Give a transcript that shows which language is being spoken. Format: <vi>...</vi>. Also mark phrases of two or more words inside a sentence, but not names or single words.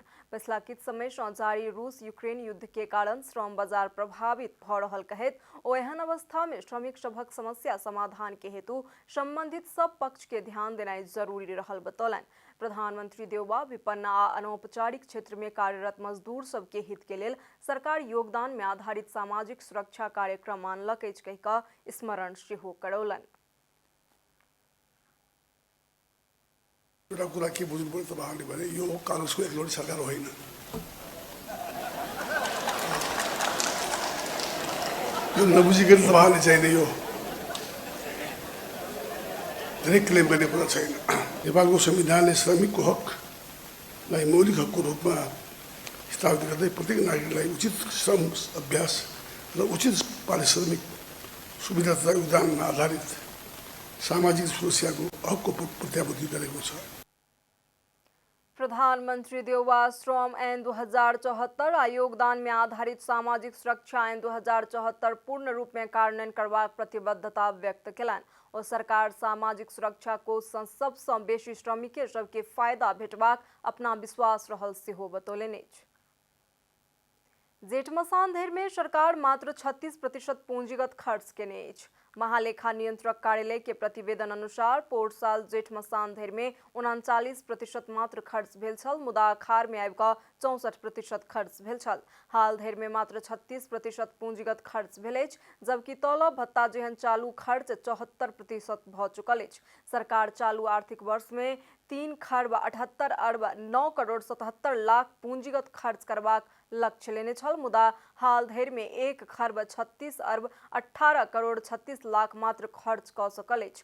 <mai>पिछला किछ समय सँ जारी रूस यूक्रेन युद्ध के कारण श्रम बाजार प्रभावित भ रहल कहैत ओ एहन अवस्था में श्रमिक सभक समस्या समाधान के हेतु संबंधित सब पक्ष के ध्यान देनाइ जरूरी रहल बतौलनि। प्रधानमंत्री देउबा विपन्न आ अनौपचारिक क्षेत्र में कार्यरत मजदूर सबके हित के लेल सरकार योगदान में आधारित सामाजिक सुरक्षा कार्यक्रम मानलक अछि कहि कऽ स्मरण सेहो करौलनि।</mai> <ne>एउटा कुरा के बुझ्नुपर्छ तपाईँहरूले भने यो काङ्ग्रेसको एकलौटी सरकार होइन। यो नबुझिकन तपाईँहरूले चाहिने यो धेरै क्लेम गर्ने कुरा छैन। नेपालको संविधानले श्रमिकको हकलाई मौलिक हकको रूपमा स्थापित गर्दै प्रत्येक नागरिकलाई उचित श्रम अभ्यास र उचित पारिश्रमिक सुविधा तथा योगदानमा आधारित सामाजिक सुरक्षाको हकको प्रत्याभूति गरेको छ।</ne> <mai>प्रधानमंत्री देउबा श्रम ऐन 2074 आ योगदान में आधारित सामाजिक सुरक्षा ऐन 2074 पूर्ण रूप में कार्यान्वयन करबाक प्रतिबद्धता व्यक्त केलनि। और सरकार सामाजिक सुरक्षा को सबसँ बेसी श्रमिके सबके फायदा भेटबाक अपना विश्वास रहल सेहो बतौलनि अछि। जेठ मसान धरि में सरकार मात्र 36% पूंजीगत खर्च केने अछि। महालेखा नियंत्रक कार्यालय के प्रतिवेदन अनुसार पोर साल जेठ मसान धरि में 39% मात्र खर्च भेल छल, मुदा अखाड़ में आबि कऽ 64% खर्च भेल छल। हाल धरि में मात्र 36% पूंजीगत खर्च भेल अछि, जबकि तलब भत्ता जेहन चालू खर्च 74% भऽ चुकल अछि। सरकार चालू आर्थिक वर्ष में 3 खर्ब 78 अरब 9 करोड़ 77 लाख पूंजीगत खर्च करबाक लक्ष्य लेने छल, मुदा हाल धरि में 1 खर्ब 36 अरब 18 करोड़ 36 लाख मात्र खर्च कऽ सकल अछि।</mai>